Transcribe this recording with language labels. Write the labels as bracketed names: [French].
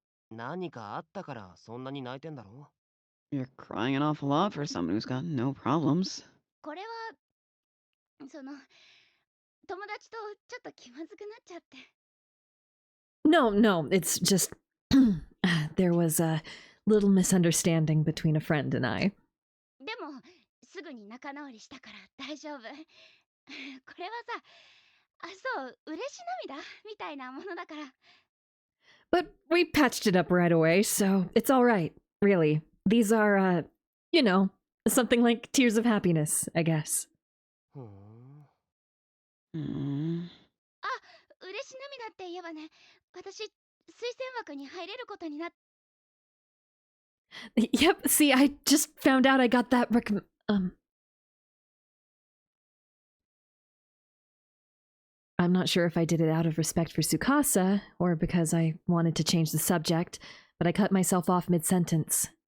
[Japanese] 何かあったからそんなに泣いてんだろ？ [English] You're crying an awful lot for someone who's got no problems. [Japanese] これはその友達とちょっと気まずくなっちゃって。 [English] No, it's just there was a little misunderstanding between a friend and I. [Japanese] でもすぐに仲直りしたから大丈夫。これはさ、そう嬉し涙みたいなものだから。 [English] But we patched it up right away, so it's all right. Really. These are you know, something like tears of happiness, I guess. ふん。 Mm. [Japanese] あ、嬉し涙って言えばね、私推薦枠に入れることになっ。 [English] Yep, see, I just found out I got that I'm not sure if I did it out of respect for Tsukasa, or because I wanted to change the subject, but I cut myself off mid-sentence.